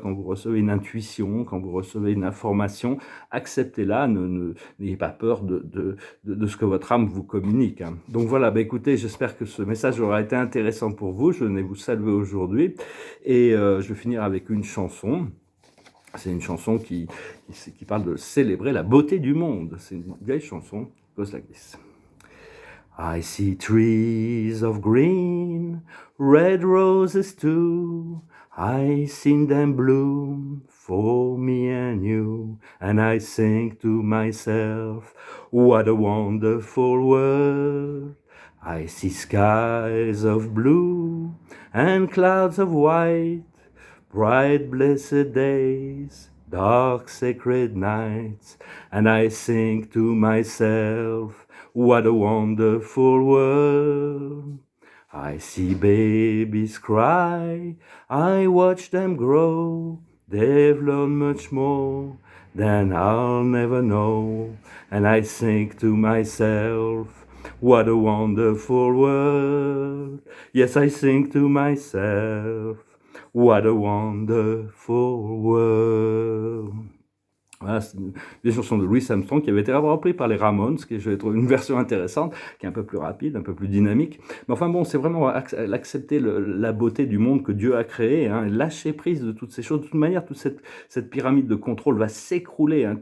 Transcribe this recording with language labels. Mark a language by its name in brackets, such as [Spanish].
[French] Quand vous recevez une intuition, quand vous recevez une information, acceptez-la, n'ayez pas peur de ce que votre âme vous communique, hein. Donc voilà, écoutez, j'espère que ce message aura été intéressant pour vous. Je venais vous saluer aujourd'hui, et je vais finir avec une chanson. C'est une chanson qui parle de célébrer la beauté du monde. C'est une vieille chanson. [English] It goes like this. I see trees of green, red roses too. I seen them bloom for me and you. And I think to myself, what a wonderful world. I see skies of blue and clouds of white, bright blessed days, dark sacred nights, and I think to myself, what a wonderful world. I see babies cry, I watch them grow, they've learned much more than I'll never know, and I think to myself, what a wonderful world. Yes, I think to myself, what a wonderful world. [French] Voilà, c'est des chansons de Louis Armstrong qui avaient été repris par les Ramones, ce qui je trouve une version intéressante, qui est un peu plus rapide, un peu plus dynamique. Mais enfin bon, c'est vraiment l'accepter la beauté du monde que Dieu a créé, hein, lâcher prise de toutes ces choses. De toute manière, toute cette pyramide de contrôle va s'écrouler, hein.